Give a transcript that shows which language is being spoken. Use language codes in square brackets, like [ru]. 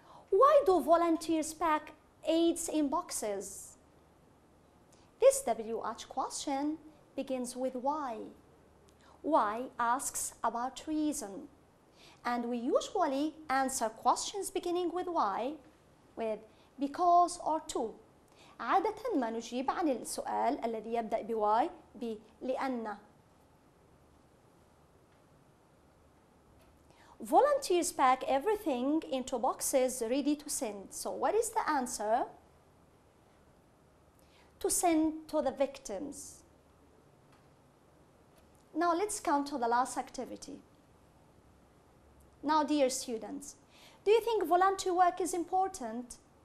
[en] Why do volunteers pack aids in boxes? This WH question begins with why. Why asks about reason. And we usually answer questions beginning with why with because or to. [ar] عادة ما نجيب عن السؤال الذي يبدأ بwhy لأن. [en] Volunteers pack everything into boxes ready to send. So what is the answer? To send to the victims. Now let's come to the last activity. Now, dear students, do you think volunteer work is important?